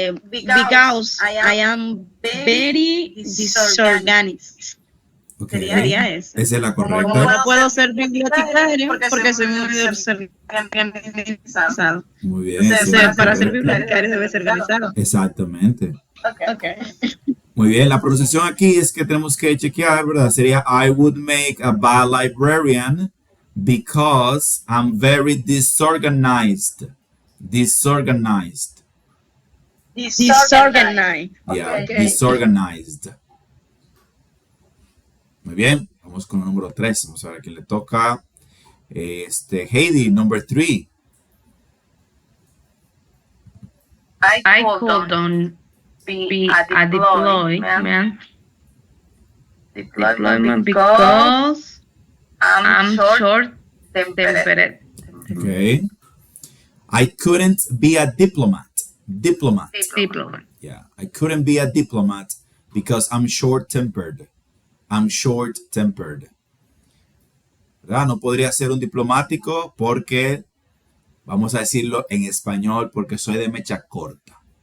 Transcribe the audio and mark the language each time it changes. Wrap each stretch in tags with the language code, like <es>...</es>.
<en>Because I am very disorganized. Okay.</en> <es>Sería eso. Esa es la correcta. No puedo ser bibliotecario porque soy muy desorganizado. Muy bien. Sí, Para ser correcta. bibliotecario debe ser organizado. Exactamente.</es> <en>Okay.</en> <es>Muy bien. La pronunciación aquí es que tenemos que chequear, ¿verdad? Sería</es> <en>I would make a bad librarian because I'm very disorganized. Disorganized. Disorganized. Yeah, Okay. disorganized.</en> <es>Muy bien, vamos con el número 3. Vamos a ver a quién le toca.</es> <en>Heidi, number 3. I could be a deployment because I'm short-tempered. Okay. I couldn't be a diplomat. Diplomat. Yeah, I couldn't be a diplomat because I'm short-tempered. I'm short-tempered.</en> <es>¿Verdad? No podría ser un diplomático porque, vamos a decirlo en español, porque soy de mecha corta.</es>